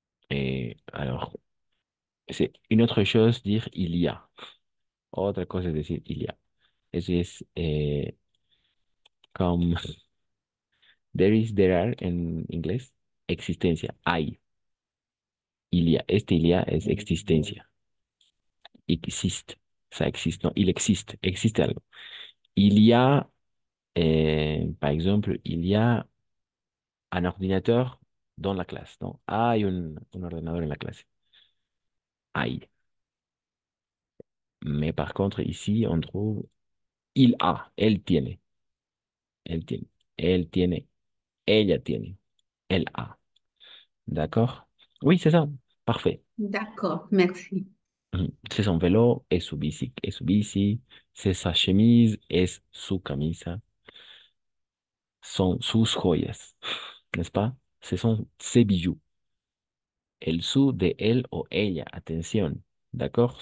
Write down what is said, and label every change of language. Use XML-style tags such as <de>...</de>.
<fr>Et alors, c'est une autre chose dire il y a.</fr> <es>Otra cosa es decir il y a. Eso es comme</es> <en>there are</en> <es>en inglés, existencia, hay.</es> <fr>Il y a, il y a</fr> <es>es existencia. Existe,</es> <fr>ça existe, non, il existe</fr> <es>algo.</es> <fr>Il y a, par exemple, il y a un ordinateur dans la classe, non?</fr> <es>Hay un ordenador en la clase. Hay.</es> <fr>Mais par contre, ici, on trouve il a,</fr> <es>él tiene, él tiene, ella tiene,</es> <fr>elle a. D'accord? Oui, c'est ça. Parfait. D'accord, merci. C'est son vélo,</fr> <es>es su bici,</es> <fr>c'est sa chemise,</fr> <es>es su camisa, son sus joyas,</es> <fr>n'est-ce pas? Ce sont ses bijoux.</fr> <es>El su de él o ella, atención,</es> <fr>d'accord?</fr>